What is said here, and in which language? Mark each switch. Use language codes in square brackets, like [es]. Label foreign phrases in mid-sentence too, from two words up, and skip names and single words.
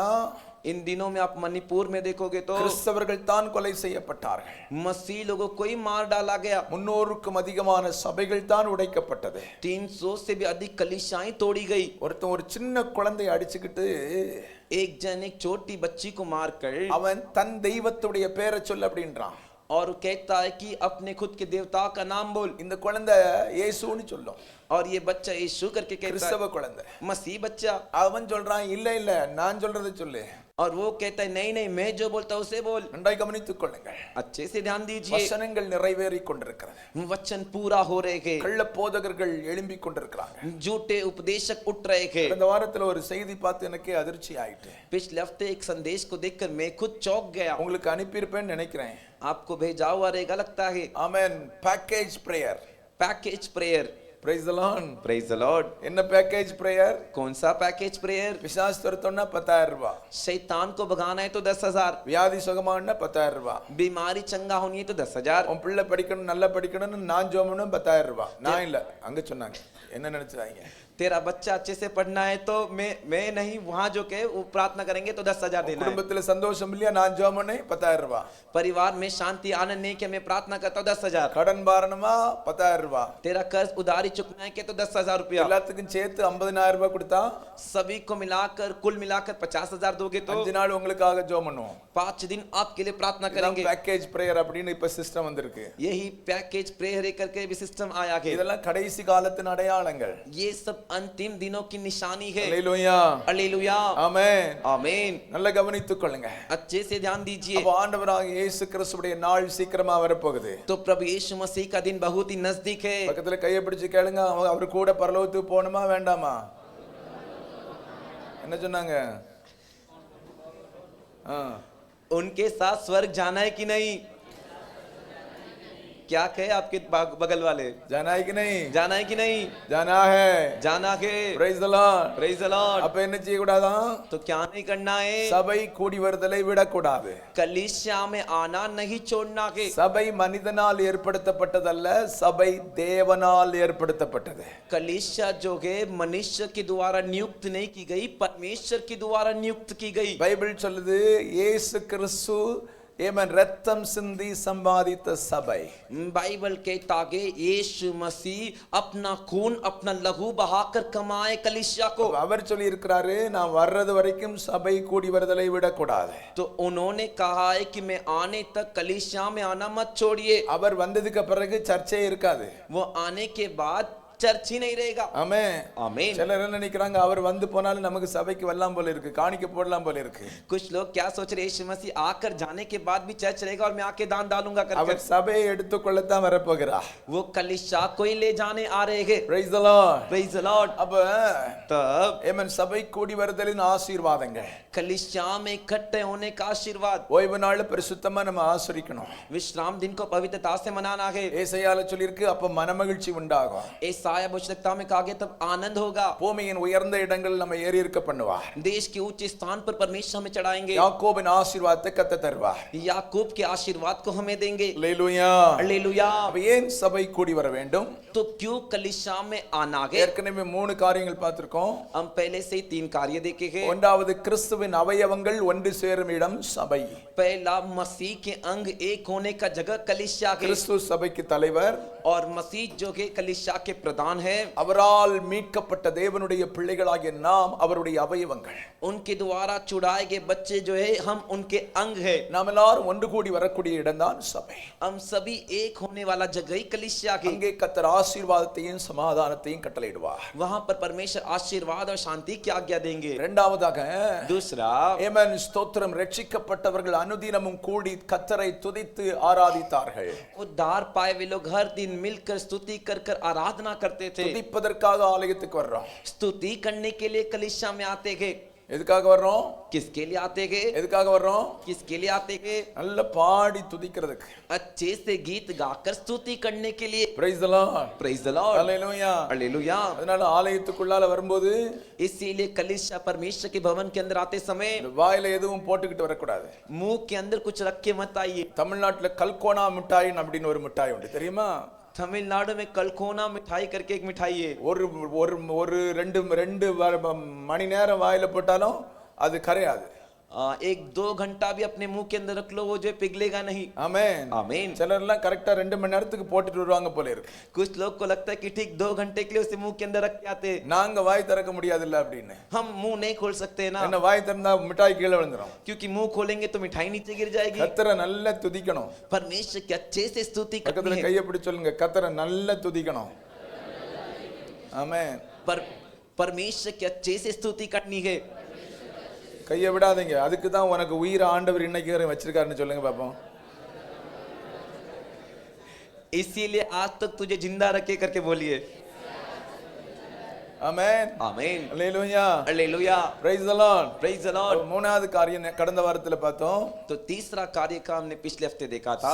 [hi] इन दिनों में आप मणिपुर में देखोगे तो [ta] கிறிஸ்தவர்கள் தான் கொலை செய்யப்பட்டார்கள். [hi] मसीह लोगों को ही मार डाला गया. [ta] 300க்கும் அதிகமான சபைகள் தான் உடைக்கப்பட்டது. [hi] 300 से भी अधिक कलीसियाएं तोड़ी गई. [ta] ஒருத்தன் ஒரு சின்ன குழந்தையை அடிச்சுக்கிட்டு [hi] एक जन एक छोटी बच्ची को मारकर [ta] அவன் தன் தெய்வத்துடைய பேரை சொல்ல அப்படின்றான். [hi] और कहता है कि अपने खुद के देवता का नाम बोल. [ta] இந்த குழந்தை இயேசுன்னு சொல்லும். [hi] और ये बच्चा यीशु करके कहता [ta] கிறிஸ்தவ [hi] है, [ta] குழந்தை. [hi] मसीह बच्चा. [ta] அவன் சொல்றான், இல்ல இல்ல நான் சொல்றதை சொல்லு. [hi] और वो कहता है नहीं नहीं, मैं जो बोलता हूं उसे बोल. [ta] நன்றாய் கவனித்துக் கொள்ளுங்கள். [hi] अच्छे से ध्यान दीजिए. [ta] வசனங்கள் நிறைவேறி கொண்டிருக்கிறது. [hi] वचन पूरा हो रहे हैं. [ta] கள்ள போதகர்கள் எழும்பி கொண்டிருக்கிறாங்க. [hi] झूठे उपदेशक उठ रहे हैं. [ta] இந்த வாரத்துல ஒரு செய்தி பார்த்து எனக்கு அதிர்ச்சி ஆயிட்டு. [hi] पिछले हफ्ते एक संदेश को देखकर मैं खुद चौंक गया. [ta] உங்களுக்கு அனுப்பியிருப்பேன்னு நினைக்கிறேன். [hi] आपको भेजा हुआ रहेगा लगता है. [en] ஆமென். package prayer. package prayer. Praise the Lord. Praise the Lord. [ta] என்ன [en] package prayer? [hi] कौन सा [en] package prayer? [ta] பிசாசு துரத்தணும்னா 10,000 ரூபாய். [hi] शैतान को भगाना है तो 10,000. [ta] வியாதி சுகமாகணும்னா 10,000 ரூபாய். [hi] बीमारी चंगा होनी है तो 10,000. [ta] உன் பிள்ளை படிக்கணும், நல்லா படிக்கணும்னு நான் ஜோமனும் 10,000 ரூபாய். நான் இல்ல, அங்க சொன்னாங்க. என்ன நினைச்சாங்க? [hi] तेरा बच्चा अच्छे से पढ़ना है तो मैं नहीं, वहां जो के वो प्रार्थना करेंगे तो 10,000 देना है. [ta] குடும்பத்துல சந்தோஷம் இல்லையா? நான் ஜோமனே 10,000 ரூபாய். [hi] परिवार में शांति आनंद नहीं कि मैं प्रार्थना करता हूँ 10,000. [ta] கடன் பாரணுமா 10,000 ரூபாய். [hi] तेरा कर्ज उधारी चुकना है कि तो 10,000 रुपया. [ta] எல்லாத்துக்கும் சேர்த்து 50,000 ரூபாய் கொடுத்தா [hi] सभी को मिलाकर कुल मिलाकर 50,000 दोगे तो [ta] 5 நாள் உங்களுக்காக ஜெபம் பண்ணுவோம். [hi] 5 दिन आपके लिए प्रार्थना करेंगे. [en] package prayer [ta] அப்படின்னு இப்ப சிஸ்டம் வந்திருக்கு. [hi] यही [en] package prayer [hi] करके भी सिस्टम आया है. [ta] இதெல்லாம் கடைசி காலத்தின் அடையாளங்கள். [hi] ये सब अंतिम दिनों की निशानी है. [ta] அல்லேலூயா. [hi] हालेलुया. [ta] ஆமென். [hi] आमीन. [ta] நல்லா கவனித்துக் கொள்ளுங்க. [hi] अच्छे से ध्यान दीजिए. [ta] அப்ப ஆண்டவராகிய இயேசு கிறிஸ்துவுடைய நாள் சீக்கிரமா வரப்போகுது. [hi] तो प्रभु यीशु मसीह का दिन बहुत ही नजदीक है. [ta] பக்கத்துல கையை பிடிச்சு கேளுங்க, அவர் கூட பரலோகத்துக்கு போகணுமா வேண்டாமா? என்ன சொன்னாங்க? [hi] उनके साथ स्वर्ग जाना है कि नहीं? क्या कहे आपके बगल वाले? जाना है कि नहीं? जाना है कि नहीं? जाना है. जाना है. [en] Praise the Lord. Praise the Lord. [ta] அப்ப என்ன செய்ய கூடாதா? [hi] तो क्या नहीं करना है? [ta] சபை கூடி வருதலை விடக்கூடாது. [hi] कलीसिया में आना नहीं छोड़ना है. [ta] சபை மனிதனால் ஏற்படுத்தப்பட்டதல்ல, சபை தேவனால் ஏற்படுத்தப்பட்டது. [hi] कलीसिया जो है मनुष्य के द्वारा नियुक्त नहीं की गई, परमेश्वर के द्वारा नियुक्त की गई. [ta] பைபிள் சொல்லுது, இயேசு கிறிஸ்து ஏமன் ரத்தம் சிந்தி சம்பாதித்த சபை. [hi] बाइबल कहता है यीशु मसीह अपना खून अपना लहू बहाकर कमाए कलीसिया को. [ta] அவர் சொல்லி இருக்கிறாரு, நான் வர்றது வரைக்கும் சபை கூடி வருதலை விடக்கூடாது. [hi] तो उन्होंने कहा है कि मैं आने तक कलीसिया में आना मत छोड़िए. [ta] அவர் வந்ததுக்கு பிறகு சர்ச்சே இருக்காது. [hi] वो आने के बाद चर्च ही नहीं रहेगा. [ta] ஆமென். [hi] आमीन. [ta] சிலர் என்ன நினைக்கிறாங்க, அவர் வந்து போனாலும் நமக்கு சபைக்கு வரலாம் போல இருக்கு, காணிக்க போடலாம் போல இருக்கு. [hi] कुछ लोग क्या सोच रहे, यीशु मसीह आकर जाने के बाद भी चर्च रहेगा और मैं आके दान डालूंगा करके. [ta] அவர் சபையை எடுத்துக்கொள்ளத்தான் வரப்போகிறார். [hi] वो कलीसिया को ही ले जाने आ रहे हैं. [en] Praise the Lord. Praise the Lord. [ta] அப்ப [hi] तब [ta] ஏமன் சபை கூடி வருதலின் ஆசீர்வாதங்கள். [hi] कलीसिया में इकट्ठे होने का आशीर्वाद. [ta] ஓய்வு நாள் பரிசுத்தமா நம்ம ஆசரிக்கணும். [hi] विश्राम दिन को पवित्रता से मनाना है. [ta] ஏசாயால சொல்லிருக்கு, அப்ப மனமகிழ்ச்சி உண்டாகும். [hi] ऐसा यशायाह भविष्यद्वक्ता में कहा गया तब आनंद होगा। [ta] பூமியின் உயர்ந்த இடங்கள் நம்ம ஏறி இருக்க பண்ணுவார். [hi] देश के ऊंचे स्थान पर परमेश्वर हमें चढ़ाएंगे। [ta] யாக்கோபின் ஆசீர்வாதத்தை கர்த்தர் தருவார். [hi] याकूब के आशीर्वाद को हमें देंगे। [ta] அல்லேலூயா. [hi] हालेलुया। [ta] அப்ப ஏன் சபை கூடி வர வேண்டும்? [hi] तो क्यों कलीसिया में आना है? [ta] ஏற்கனவே 3 காரியங்கள் பார்த்திருக்கோம். [hi] हम पहले से ही 3 कार्य देखे हैं। [ta] ஒன்றாவது கிறிஸ்துவின் அவயவங்கள் ஒன்று சேரும் இடம் சபை. [hi] पहला मसीह के अंग एक होने का जगह कलीसिया है। [ta] கிறிஸ்து சபைக்கு தலைவர் [hi] और मसीह जो के कलीसिया के प्रधान है। [ta] அவரால் மீட்கப்பட்ட தேவனுடைய பிள்ளைகளாகிய நாம் அவருடைய அவயவங்கள். [hi] उनके द्वारा चुराए गए बच्चे जो है हम उनके अंग है। [ta] நாம் எல்லாரும் ஒன்று கூடி வரக்கூடிய இடம்தான் சபை. [hi] हम सभी एक होने वाला जगह ही कलीसिया है। [ta] அங்கே கர்த்தர் ஆசீர்வாதத்தையும் சமாதானத்தையும் கட்டளையிடுவார். [hi] वहां पर परमेश्वर आशीर्वाद और शांति की आज्ञा देंगे। [ta] இரண்டாவதாக [hi] दूसरा [ta] ஆமென் ஸ்தோத்திரம் ரட்சிக்கப்பட்டவர்கள் அனுதினமும் கூடி கர்த்தரை துதித்து ஆராதித்தார்கள். [hi] उद्धार पाए वे लोग हर दिन मिलकर स्तुति कर कर आराधना करते थे। [ta] துதிப்பதற்காக ஆலயத்துக்கு வர்றோம். [hi] स्तुति करने के लिए कलीसिया में आते गए। [ta] எதுக்காக வர்றோம்? [hi] किसके लिए आते गए? [ta] எதுக்காக வர்றோம்? [hi] किसके लिए आते गए? [ta] நல்ல பாடி துதிக்கிறதுக்கு. [hi] अच्छे से गीत गाकर स्तुति करने के लिए। [en] Praise the Lord. Praise the Lord. Hallelujah. [hi] हालेलुया। [ta] அதனால ஆலயத்துக்குள்ளால வரும்போது [hi] इसीलिए कलीसिया परमेश्वर के भवन के अंदर आते समय [ta] இந்த வாயில எதுவும் போட்டுக்கிட்டு வரக்கூடாது. [hi] मुंह के अंदर कुछ रख के मत आइए। [ta] தமிழ்நாட்டுல கல்கோனா மிட்டாய் அப்படின்னு ஒரு மிட்டாய் உண்டு தெரியுமா? [hi] तमिलनाडु में कलकोना मिठाई करके एक मिठाई है। [ta] ஒரு ரெண்டு மணி நேரம் வாயில போட்டாலும் அது கரையாது. [hi] 1-2 घंटा भी अपने मुंह के अंदर रख लो वो जो पिघलेगा नहीं। [ta] ஆமென். [hi] आमीन। [ta] சிலர்லாம் கரெக்டா 2 மணி நேரத்துக்கு போட்டுட்டு வருவாங்க போல இருக்கு. [hi] कुछ लोग को लगता है कि ठीक 2 घंटे के लिए उसे मुंह के अंदर रख के आते। [ta] நாங்க வாய் திறக்க முடியாதுல்ல அப்படின்னு. [hi] हम मुंह नहीं खोल सकते ना, [ta] என்ன வாய் திறந்தா மிட்டாய் கீழே விழுந்துரும். [hi] क्योंकि मुंह खोलेंगे तो मिठाई नीचे गिर जाएगी। [ta] கர்த்தரை நல்லா துதிக்கணும். [hi] परमेश्वर के अच्छे से स्तुति [ta] பக்கத்துல [hi] करनी है। [ta] கையை பிடிச்சு சொல்லுங்க கர்த்தரை நல்லா துதிக்கணும். ஆமென். [hi] परमेश्वर के अच्छे से स्तुति करनी है। [ta] கையை விடாதீங்க. அதுக்கு தான் உனக்கு உயிர் ஆண்டவர் இன்னைக்கு வரை வச்சிருக்காருன்னு சொல்லுங்க பாப்போம். [hi] इसीलिए आज तक तुझे जिंदा रखे करके बोलिए। [ta] ஆமென். [hi] आमीन। [ta] அல்லேலூயா. [hi] हालेलुया। [en] Praise the Lord. Praise the Lord। [ta] மூணாவது காரியம் கடந்த வாரத்துல பார்த்தோம். [hi] तो तीसरा कार्य का हमने पिछले हफ्ते देखा था।